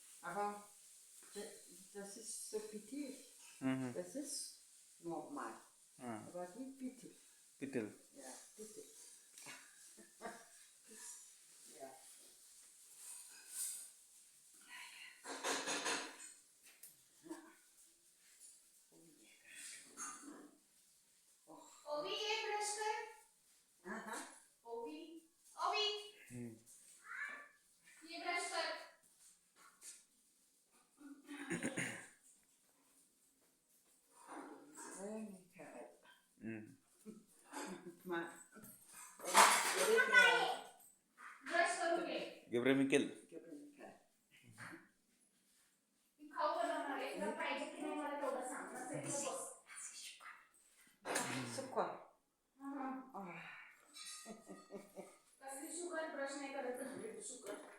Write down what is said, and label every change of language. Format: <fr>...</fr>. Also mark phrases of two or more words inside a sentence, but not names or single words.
<de>Aber das ist so bitter. Das ist normal. Aber nicht bitter. पितल. Ja, bitter. Ja.</de> <mr>ओवी ये ब्रश कर. Aha. ओवी ओवी ये ब्रश कर. Ma. ब्रश करून घे. गेब्रे मिकेल. मी खाऊ बनवणार आहे. तुला पाहिजे की नाही मला तेवढं सांग. नसेल तर बस.</mr> <de>Sukkar.</de> <mr>कसली शुगर ब्रश नाही करत घरी शुगर.</mr>